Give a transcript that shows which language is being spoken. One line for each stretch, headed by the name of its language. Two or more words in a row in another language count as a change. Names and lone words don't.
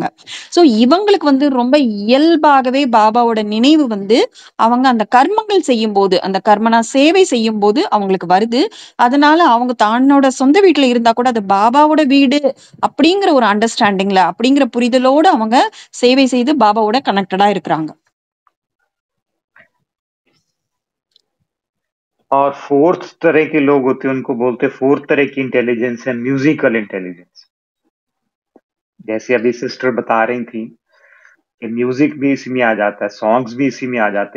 Tamil: ஸோ இவங்களுக்கு வந்து ரொம்ப இயல்பாகவே பாபாவோட நினைவு வந்து அவங்க அந்த கர்மங்கள் செய்யும்போது, அந்த கர்மனா சேவை செய்யும்போது அவங்களுக்கு வருது. அதனால அவங்க தன்னோட சொந்த வீட்ல இருந்தா கூட அது பாபாவோட வீடு அப்படிங்கிற ஒரு அண்டர்ஸ்டாண்டிங்ல, அப்படிங்கிற புரிதலோட அவங்க சேவை செய்து பாபாவோட கனெக்டடா இருக்கிறாங்க.
Hindi: और फोर्थ तरह के लोग होते हैं, उनको बोलते हैं फोर्थ तरह की इंटेलिजेंस है
English: musical intelligence.
Hindi: जैसे अभी सिस्टर बता रही थी कि म्यूजिक भी इसी में आ जाता है, सॉन्ग्स भी इसी में आ जाते हैं।